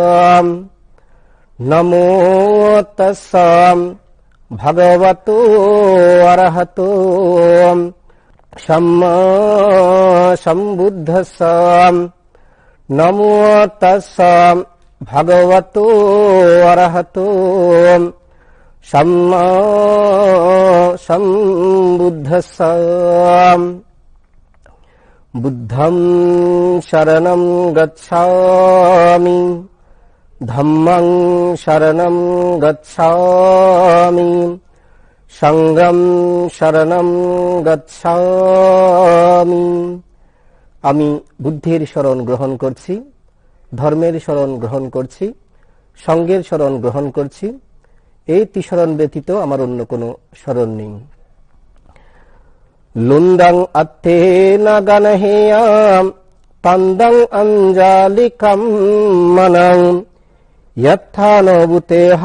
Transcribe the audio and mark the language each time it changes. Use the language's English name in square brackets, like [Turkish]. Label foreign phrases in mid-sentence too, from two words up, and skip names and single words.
[Pali] নমো তাস্সা ভগবতো অরহতো সম্মা সম্বুদ্ধস্সা। নমো তাস্সা ভগবতো অরহতো সম্মা সম্বুদ্ধস্সা। বুদ্ধং শরণং গচ্ছামি, ধম্মং শরণং গচ্ছামি, সংঘং শরণং গচ্ছামি। [Bangla] আমি বুদ্ধের শরণ গ্রহণ করছি, ধর্মের শরণ গ্রহণ করছি, সংঘের শরণ গ্রহণ করছি। এই ত্রিশরণ ব্যতীত আমার অন্য কোনো শরণ নেই। লুন্ডং আত্থেন গণহেয়াম তন্দং অঞ্জালিকাম মনং যত্থানভূতে।